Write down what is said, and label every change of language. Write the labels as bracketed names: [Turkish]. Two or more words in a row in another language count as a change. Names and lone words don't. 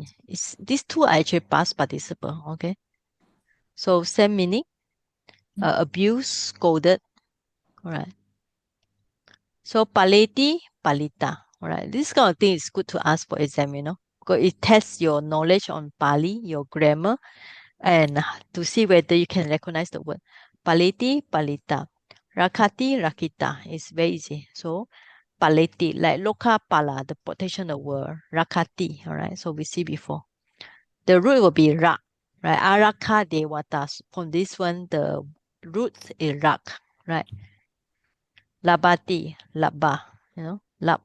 [English] These two are actually past participle, okay? So same meaning, abuse, scolded, all right? So [Pali] paleti, palita. [English] All right. This kind of thing is good to ask for exam, because it tests your knowledge on Pali, your grammar, and to see whether you can recognize the word. [Pali] Paleti, palita. Rakati, rakita. [English] It's very easy. So paleti, like [Pali] loka pala, [English] the protection of the word. Rakati. All right. So we see before. The root will be rak, right? [Pali] Araka devata. [English] From this one, the root is rak, right? [Pali] Labati, labba, lab.